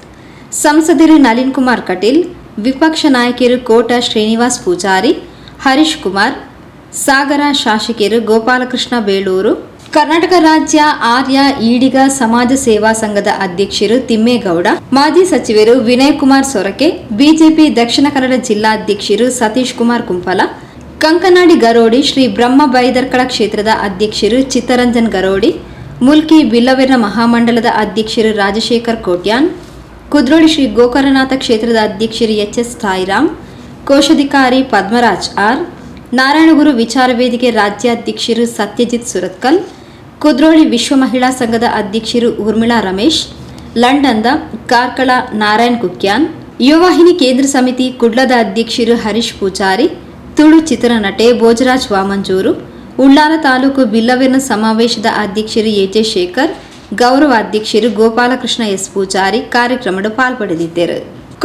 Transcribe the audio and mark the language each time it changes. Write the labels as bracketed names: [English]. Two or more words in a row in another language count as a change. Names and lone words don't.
[Tulu] ಸಂಸದರು ನಳಿನ್ ಕುಮಾರ್ ಕಟೀಲ್, ವಿಪಕ್ಷ ನಾಯಕರು ಕೋಟ ಶ್ರೀನಿವಾಸ್ ಪೂಜಾರಿ, ಹರೀಶ್ ಕುಮಾರ್, ಸಾಗರ ಶಾಸಕರು ಗೋಪಾಲಕೃಷ್ಣ ಬೇಳೂರು, ಕರ್ನಾಟಕ ರಾಜ್ಯ ಆರ್ಯ ಈಡಿಗ ಸಮಾಜ ಸೇವಾ ಸಂಘದ ಅಧ್ಯಕ್ಷರು ತಿಮ್ಮೇಗೌಡ, ಮಾಜಿ ಸಚಿವರು ವಿನಯ್ ಕುಮಾರ್ ಸೊರಕೆ, ಬಿಜೆಪಿ ದಕ್ಷಿಣ ಕನ್ನಡ ಜಿಲ್ಲಾಧ್ಯಕ್ಷರು ಸತೀಶ್ ಕುಮಾರ್ ಕುಂಪಲ, ಕಂಕನಾಡಿ ಗರೋಡಿ ಶ್ರೀ ಬ್ರಹ್ಮ ಬೈದರ್ಕಳ ಕ್ಷೇತ್ರದ ಅಧ್ಯಕ್ಷರು ಚಿತ್ತರಂಜನ್ ಗರೋಡಿ, ಮುಲ್ಕಿ ಬಿಲ್ಲವೆರ್ನ ಮಹಾಮಂಡಲದ ಅಧ್ಯಕ್ಷರು ರಾಜಶೇಖರ್ ಕೋಟ್ಯಾನ್, ಕುದ್ರೋಳಿ ಶ್ರೀ ಗೋಕರ್ಣನಾಥ ಕ್ಷೇತ್ರದ ಅಧ್ಯಕ್ಷರು ಎಚ್ಎಸ್ ಸಾಯಿರಾಮ್, ಕೋಶಾಧಿಕಾರಿ ಪದ್ಮರಾಜ್ ಆರ್, ನಾರಾಯಣಗುರು ವಿಚಾರ ವೇದಿಕೆ ರಾಜ್ಯಾಧ್ಯಕ್ಷರು ಸತ್ಯಜಿತ್ ಸುರತ್ಕಲ್, ಕುದ್ರೋಳಿ ವಿಶ್ವ ಮಹಿಳಾ ಸಂಘದ ಅಧ್ಯಕ್ಷರು ಊರ್ಮಿಳಾ ರಮೇಶ್, ಲಂಡನ್ದ ಕಾರ್ಕಳ ನಾರಾಯಣ್ ಕುಕ್ಯಾನ್, ಯುವವಾಹಿನಿ ಕೇಂದ್ರ ಸಮಿತಿ ಕುಡ್ಲದ ಅಧ್ಯಕ್ಷರು ಹರೀಶ್ ಪೂಜಾರಿ, ತುಳು ಚಿತ್ರನಟೆ ಭೋಜರಾಜ್ ವಾಮಂಜೂರು, ಉಳ್ಳಾಲ ತಾಲೂಕು ಬಿಲ್ಲವೆರ್ನ ಸಮಾವೇಶದ ಅಧ್ಯಕ್ಷರು ಎಜೆ ಶೇಖರ್, ಗೌರವ ಅಧ್ಯಕ್ಷರು ಗೋಪಾಲಕೃಷ್ಣ ಎಸ್ ಪೂಜಾರಿ ಕಾರ್ಯಕ್ರಮದ ಪಾಲ್ಪಡೆದಿದ್ದರು.